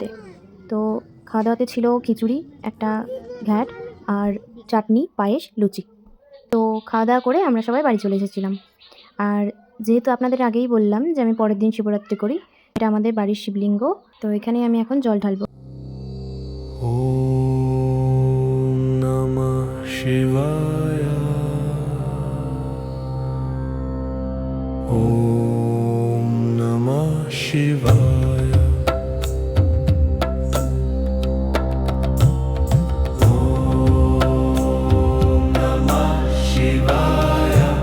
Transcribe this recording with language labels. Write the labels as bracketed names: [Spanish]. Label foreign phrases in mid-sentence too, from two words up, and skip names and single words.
[Bangla] তো খাওয়া-দাওয়াতে ছিল খিচুড়ি, একটা ঘ্যাট আর চাটনি, পায়েস, লুচি। তো খাওয়া-দাওয়া করে আমরা সবাই বাড়ি চলে এসেছিলাম। আর যেহেতু আপনাদের আগেই বললাম যে আমি পরের দিন শিবরাত্রি করি, এটা আমাদের বাড়ির শিবলিঙ্গ। তো এখানেই আমি এখন জল ঢালবো। [Sanskrit] ओम नमः शिवाय। ओम नमः शिवाय। ओम नमः शिवाय।